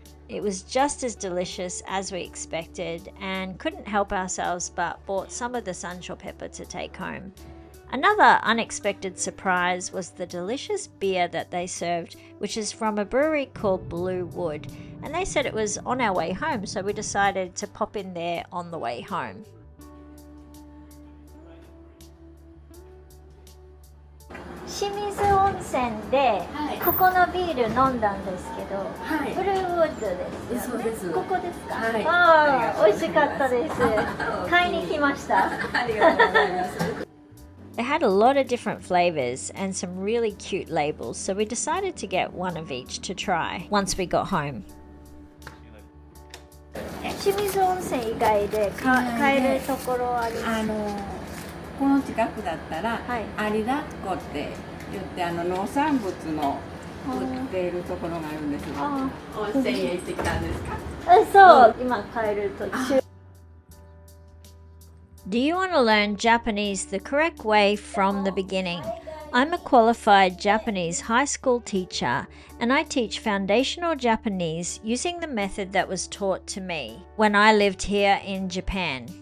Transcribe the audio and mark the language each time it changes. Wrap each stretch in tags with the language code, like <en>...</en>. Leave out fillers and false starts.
<en>It was just as delicious as we expected and couldn't help ourselves but bought some of the sansho pepper to take home. Another unexpected surprise was the delicious beer that they served, which is from a brewery called Blue Wood, and they said it was on our way home, so we decided to pop in there on the way home.</en> <ja>Shimizu Onsen で、ここのビール飲んだんですけど、ブルーウッドですよね。そうです。ここですか。ああ、美味しかったです。買いに来ました。ありがとうございます。</ja> <en>They had a lot of different flavors and some really cute labels, so we decided to get one of each to try once we got home.</en> <ja>清水温泉以外で買えるところありますか？この近くだったら、有田っ子って言って農産物の売っているところがあるんですが、温泉へ行ってきたんですか？そう、今帰る途中。</ja> <en>Do you want to learn Japanese the correct way from the beginning? I'm a qualified Japanese high school teacher, and I teach foundational Japanese using the method that was taught to me when I lived here in Japan.</en>